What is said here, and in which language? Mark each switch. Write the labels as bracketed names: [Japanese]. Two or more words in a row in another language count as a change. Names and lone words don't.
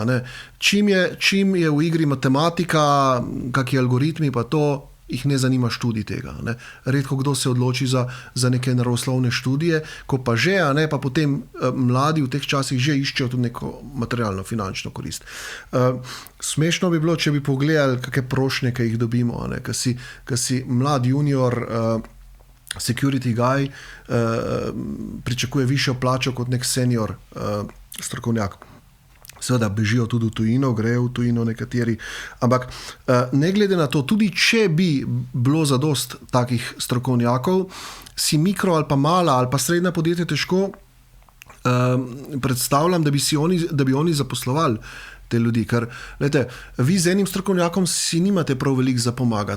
[Slovenian] Čim je v igri matematika, kakšni algoritmi, pa to jih ne zanima študij tega. Redko kdo se odloči za neke naravoslovne študije, ko pa že, pa potem mladi v teh časih že iščejo tudi neko materialno, finančno korist. Smešno bi bilo, če bi pogledali, kakšne prošnje, ki jih dobimo, ko si mlad junior, [English] security guy, [Slovenian] pričakuje višjo plačo kot nek senior strokovnjak. Seveda bežijo tudi v tujino, grejo v tujino nekateri, ampak ne glede na to, tudi če bi bilo zadost takih strokovnjakov, si mikro ali pa mala ali pa srednja podjetja težko predstavljam, da bi oni zaposlovali te ljudi, ker vi z enim strokovnjakom si nimate prav veliko za pomagati.